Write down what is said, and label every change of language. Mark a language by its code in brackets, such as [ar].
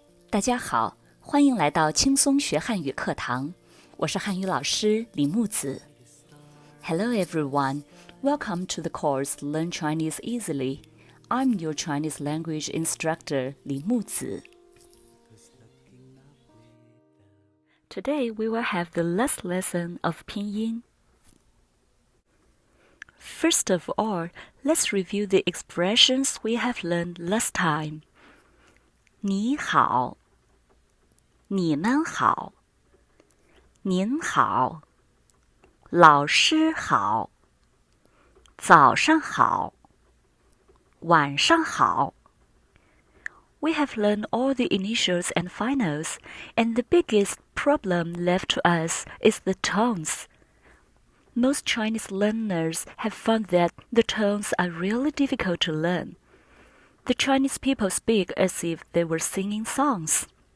[zh] 大家好，欢迎来到轻松学汉语课堂，我是汉语老师李木子。 [en] Hello everyone, welcome to the course Learn Chinese Easily. I'm your Chinese language instructor Li Muzi. Today we will have the last lesson of Pinyin. First of all, let's review the expressions we have learned last time. [zh] 你好，你们好，您好，老师好，早上好，晚上好。 [en] We have learned all the initials and finals, and the biggest problem left to us is the tones. Most Chinese learners have found that the tones are really difficult to learn. The Chinese people speak as if they were singing songs.